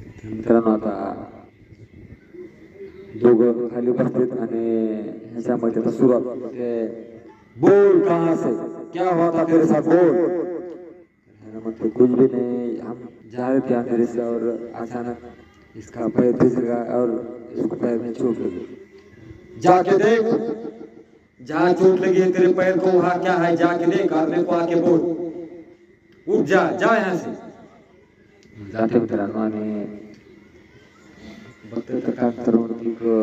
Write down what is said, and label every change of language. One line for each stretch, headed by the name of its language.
Marathi: मित्रांनो आता दोघं खाली उपस्थित आणि ह्याच्यामध्ये आता सुरुवात होते,
Hindi: बोल कहाँ से, क्या हुआ था तेरे साथ, बोल। मतलब कुछ भी नहीं, हम जा रहे थे अंधेरे से और अचानक इसका पैर फिसल गया और इसको पैर में चोट लगी। जाके देख, जहाँ चोट लगी है तेरे पैर को वहाँ क्या है, जाके देख और मेरे को आके बोल। उठ जा, जा यहाँ से।
Marathi: जाते मित्रांनो आणि बघते तर काय तरुण खूप